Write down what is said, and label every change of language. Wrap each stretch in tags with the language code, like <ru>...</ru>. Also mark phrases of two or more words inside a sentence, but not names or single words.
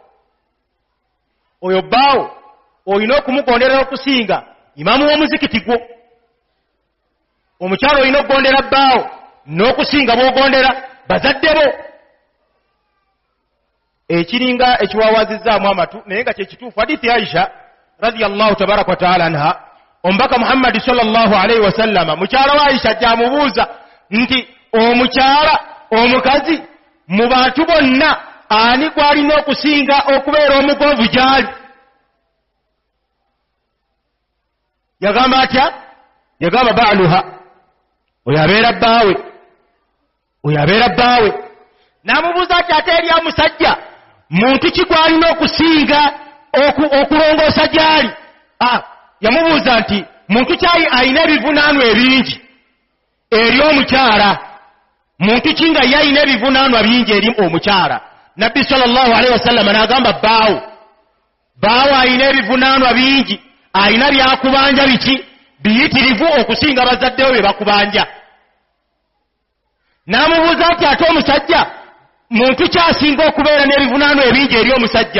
<lg>Oyo bbaawo olina okumugondera okusinga imaamu w'omuzikiti gwo. Omukyalo olina okugondera bbaawo n'okusinga bw'ogondera bazadde bo. Ekiringa ekiwawazizzaamu amatu naye nga kyekituufu hadithi Aisha</lg> <ar>رضي الله تبارك وتعالى عنها,</ar> <lg>omubaka Muhammad</lg> <ar>صلى الله عليه وسلم</ar> <lg>mukyala wa Aisha jamubuuza nti omukyala omukazi mu bantu bonna ani gwalina okusinga okubeera omugonvu gyali? Yagamba atya? Yagamba baaluha, oyo abeera bbaawe, oyo abeera bbaawe. N'amubuuza ati ate eri omusajja muntu ki gwalina okusinga okulongoosa gyali? Yamubuuza nti muntu kyayi alina ebivunaanwa ebingi eri omukyala, muntu ki nga ye alina ebivunaanwa bingi eri omukyala? Nabbi</lg> <ar>صلى الله عليه وسلم</ar> <lg>n'agamba bbaawo. Bbaawo alina ebivunaanwa bingi, alina byakubanja biki biyitirivu okusinga bazaddewo bye bakubanja. N'amubuuza nti ate omusajja muntu kyasinga okubeera n'ebivunaanwa ebingi eri omusajja?</lg>